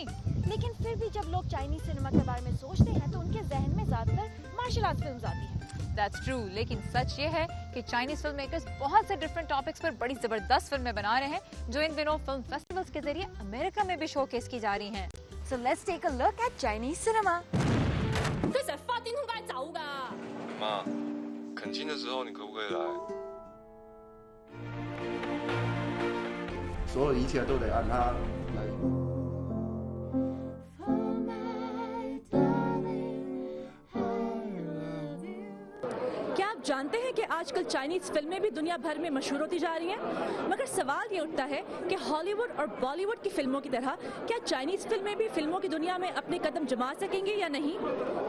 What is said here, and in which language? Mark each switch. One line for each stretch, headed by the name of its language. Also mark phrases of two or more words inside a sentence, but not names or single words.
Urdu: لیکن پھر بھی جب لوگ
English: Chinese cinema
Urdu: کے بارے میں سوچتے ہیں تو ان کے ذہن میں زیادہ تر
English: martial art films
Urdu: آتی ہیں۔
English: That's true،
Urdu: لیکن سچ یہ ہے کہ
English: Chinese film makers
Urdu: بہت سے
English: different topics
Urdu: پر بڑی زبردست فلمیں بنا رہے ہیں جو ان دنوں
English: film festivals
Urdu: کے ذریعے امریکہ میں بھی
English: show case
Urdu: کی جا رہی ہیں۔
English: So let's take a look at Chinese cinema.
Chinese: 这是法定通该找的。妈，恳亲的时候你可不可以来？所有一切都得按他来。
Urdu: کیا آپ جانتے ہیں کہ آج کل چائنیز فلمیں بھی دنیا بھر میں مشہور ہوتی جا رہی ہیں، مگر سوال یہ اٹھتا ہے کہ ہالی ووڈ اور بالی ووڈ کی فلموں کی طرح کیا چائنیز فلمیں بھی فلموں کی دنیا میں اپنے قدم جما سکیں گے یا نہیں؟